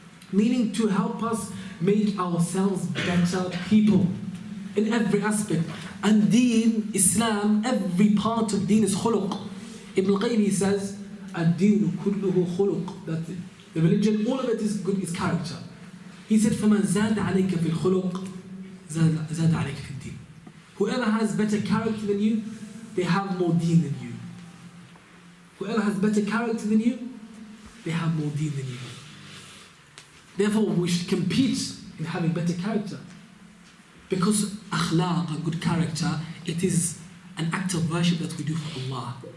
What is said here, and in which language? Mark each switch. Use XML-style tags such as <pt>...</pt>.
<en>Meaning to help us make ourselves better people in every aspect. And Deen, Islam, every part of Deen is khuluq. Ibn al-Qayyim, he says,</en> <ar>Ad-Deenu kulluhu khuluq.</ar> <en>That the religion, all of it is good, is character. He said,</en> <ar>فَمَنْ زَادَ عَلَيْكَ فِي الْخُلُقِ زَادَ عَلَيْكَ فِي الدِّينِ.</ar> <en>Whoever has better character than you, they have more deen than you. Whoever has better character than you, they have more deen than you. Therefore, we should compete in having better character. Because akhlaq, a good character, it is an act of worship that we do for Allah.</en>